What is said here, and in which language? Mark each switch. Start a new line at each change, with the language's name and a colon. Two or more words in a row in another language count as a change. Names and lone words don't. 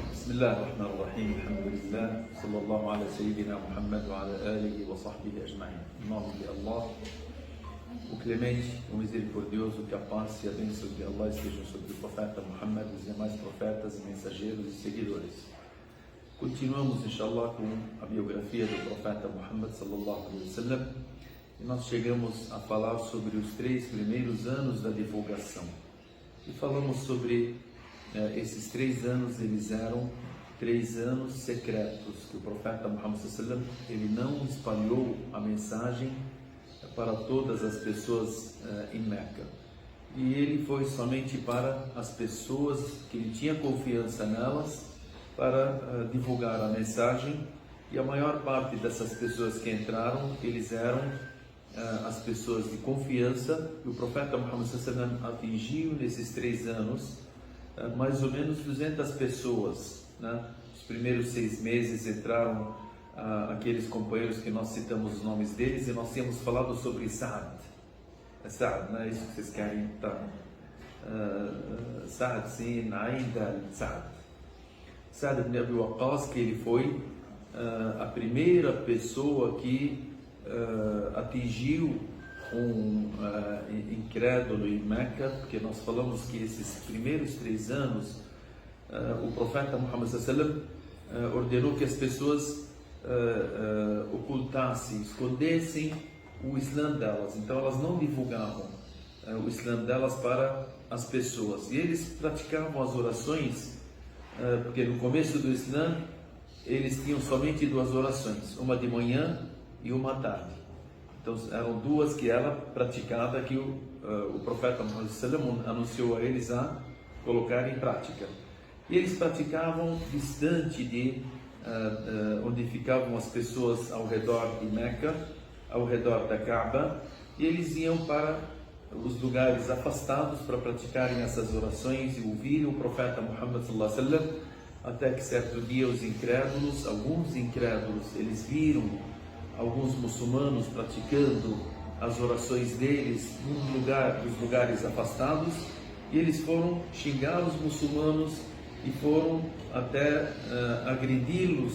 Arabic: بسم الله الرحمن الرحيم الحمد لله صلى الله على سيدنا محمد وعلى آله وصحبه أجمعين.
Portuguese: Em nome de Allah, o clemente, o misericordioso, que a paz e a bênção de Allah estejam sobre o profeta Muhammad, os demais profetas, mensageiros e seguidores. Continuamos, inshallah, com a biografia do profeta Muhammad
Arabic: صلى الله عليه وسلم,
Portuguese: e nós chegamos a falar sobre os 3 primeiros anos da divulgação. E falamos sobre esses 3 anos, eles eram 3 anos secretos, que o profeta Muhammad
Arabic: صلى الله عليه وسلم,
Portuguese: ele não espalhou a mensagem para todas as pessoas em Meca. E ele foi somente para as pessoas que ele tinha confiança nelas, para divulgar a mensagem, e a maior parte dessas pessoas que entraram, eles eram as pessoas de confiança, e o profeta Muhammad
Arabic: صلى الله عليه وسلم
Portuguese: atingiu nesses 3 anos mais ou menos 200 pessoas, né? Os primeiros 6 meses entraram aqueles companheiros que nós citamos os nomes deles, e nós tínhamos falado sobre Sa'd, não é isso que vocês querem? Tá. Sa'd, sim, ainda Sa'd ibn Abi Waqqas, que ele foi a primeira pessoa que atingiu incrédulo em Meca, porque nós falamos que esses primeiros 3 anos o profeta Muhammad
Arabic: صلى الله عليه وسلم
Portuguese: ordenou que as pessoas ocultassem, escondessem o Islã delas. Então elas não divulgavam o Islã delas para as pessoas, e eles praticavam as orações, porque no começo do Islã eles tinham somente 2 orações, uma de manhã e uma à tarde. Então eram 2 que era praticada, que o profeta Muhammad
Arabic: صلى الله عليه وسلم
Portuguese: anunciou a eles a colocar em prática. E eles praticavam distante de onde ficavam as pessoas ao redor de Meca, ao redor da Kaaba, e eles iam para os lugares afastados para praticarem essas orações e ouvirem o profeta Muhammad
Arabic: صلى الله عليه وسلم,
Portuguese: até que certo dia alguns incrédulos, eles viram alguns muçulmanos praticando as orações deles nos lugares afastados, e eles foram xingar os muçulmanos e foram até agredi-los.